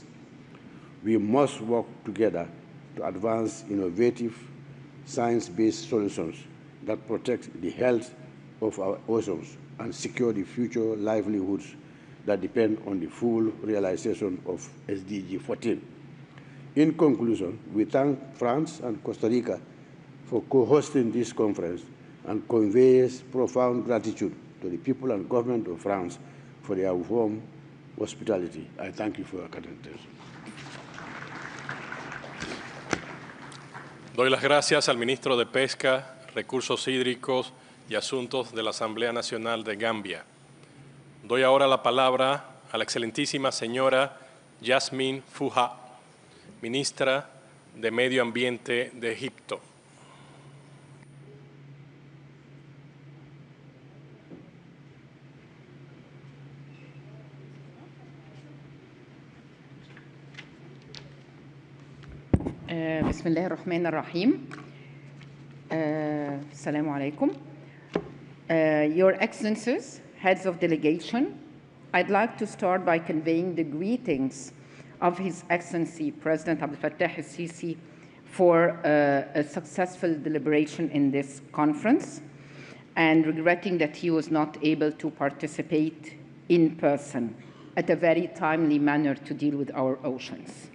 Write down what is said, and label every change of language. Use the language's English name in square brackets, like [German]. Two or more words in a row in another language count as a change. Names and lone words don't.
[English] We must work together to advance innovative, science-based solutions that protect the health of our oceans and secure the future livelihoods that depend on the full realization of SDG 14. In conclusion, we thank France and Costa Rica for co-hosting this conference and conveys profound gratitude to the people and government of France for their warm hospitality. I thank you for your attention. [Spanish] Doy las gracias al ministro de Pesca, Recursos Hídricos y Asuntos de la Asamblea Nacional de Gambia. Doy ahora la palabra a la excelentísima señora Yasmin Fuha, ministra de Medio Ambiente de Egipto. [Arabic] بسم الله الرحمن الرحيم. السلام عليكم. [English] Your Excellencies, heads of delegation, I'd like to start by conveying the greetings of His Excellency President Abdel Fattah al-Sisi for a successful deliberation in this conference, and regretting that he was not able to participate in person at a very timely manner to deal with our oceans.